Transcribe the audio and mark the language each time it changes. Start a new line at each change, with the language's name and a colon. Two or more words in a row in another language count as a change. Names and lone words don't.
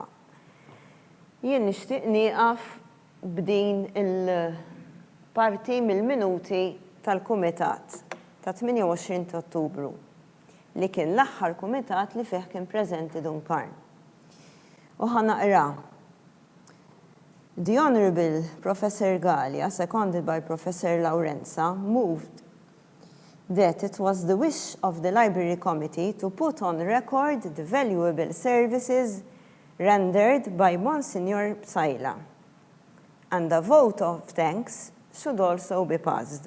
Maltese: Jien nixtieq nieqaf b'din il-parti mill-minuti tal-Kumitat ta' 28 Ottubru li kien l-aħħar kumitat li fih kien preżenti Dunkarm. U ħanaqra.
English: The Honorable Professor Gallia, seconded by Professor Laurenza, moved that it was the wish of the Library Committee to put on record the valuable services rendered by Monsignor Psaila, and a vote of thanks should also be passed.